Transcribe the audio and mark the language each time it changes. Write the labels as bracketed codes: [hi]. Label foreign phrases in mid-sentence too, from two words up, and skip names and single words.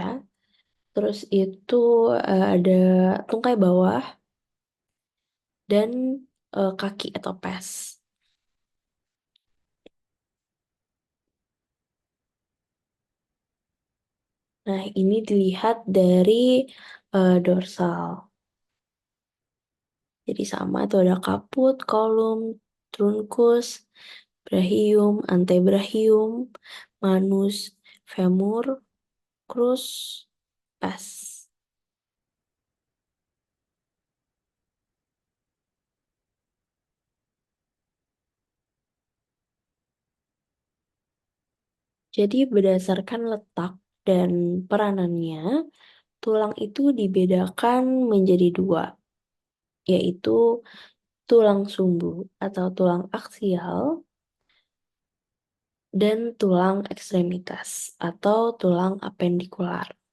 [id] Terus itu ada tungkai bawah dan kaki atau pes. Nah, ini dilihat dari dorsal. Jadi sama itu ada [la] kaput, kolum, trunkus, brachium, antebrachium, manus, femur, crus, pes. [id] Jadi berdasarkan letak dan peranannya, tulang itu dibedakan menjadi dua, yaitu tulang sumbu atau tulang aksial dan tulang ekstremitas atau tulang apendikular.